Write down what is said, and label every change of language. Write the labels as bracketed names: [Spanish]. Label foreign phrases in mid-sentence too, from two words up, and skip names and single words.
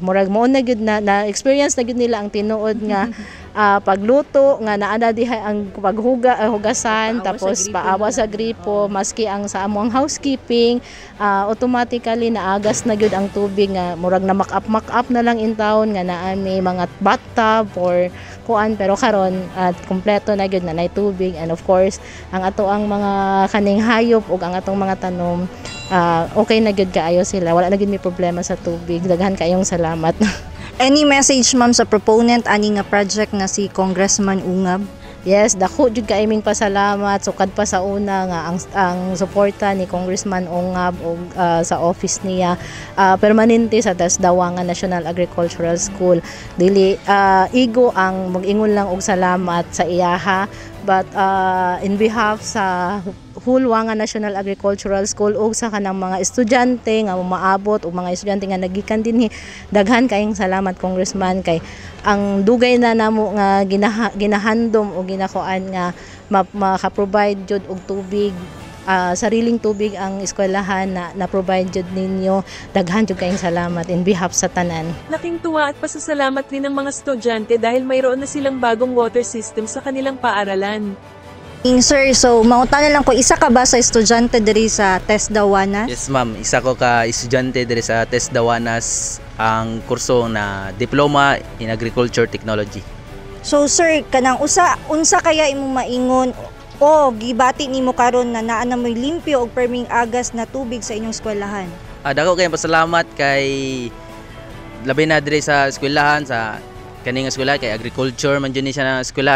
[Cebuano] Murag mo na gyud na experience na gyud nila ang tinuod nga pagluto nga naa diha ang hugasan, tapos paawa sa gripo, maski ang sa among housekeeping automatically naagas na gyud ang tubig nga murag na makap na lang [English] in town [Cebuano] nga naa may mga bathtub or kuan, pero karon kompleto na gyud na nay tubig. [English] And of course [Cebuano] ang ato ang mga kaning hayop ug ang atong mga tanom okay na gyud kaayo sila, wala na gyud may problema sa tubig. Daghan kayong salamat. [English] Any message, [Cebuano] ma'am, sa proponent ani nga project nga si Congressman Ongab? Yes, dako jud kaiming pasalamat sukad pa sa una nga ang suporta ni Congressman Ongab og sa office niya permanente sa TESDA Wanga National Agricultural School. Dili igo ang mag-ingon lang og salamat sa iyaha, [English] but in behalf [Cebuano] sa whole Wanga National Agricultural School ug sa kanang mga estudyante nga maabot ug mga estudyante nga nagikan dinhi, daghan kayong salamat Congressman, kay ang dugay na namo nga ginahandom o ginakuan nga maka-provide jud og tubig, sariling tubig ang eskwelahan na provide jud ninyo. Daghan jud kayong salamat [English] in behalf [Cebuano] sa tanan. [Filipino] Laking tuwa at pasasalamat rin ng mga estudyante dahil mayroon na silang bagong water system sa kanilang paaralan. [Cebuano] Sir, so mautan na lang ko, isa ka ba sa estudyante diri sa TESDA Wanas? [English] Yes ma'am, [Cebuano] isa ko ka estudyante diri sa TESDA Wanas, ang kurso na Diploma in Agriculture Technology. So sir, kanang unsa kaya imo maingon o gibati nimo karon na naa na moy limpyo og perming agas na tubig sa inyong eskwelahan? Dako kayong pasalamat kay labi na diri sa eskwelahan, sa kaning eskwelahan kay agriculture man jud ni siya na eskwelahan.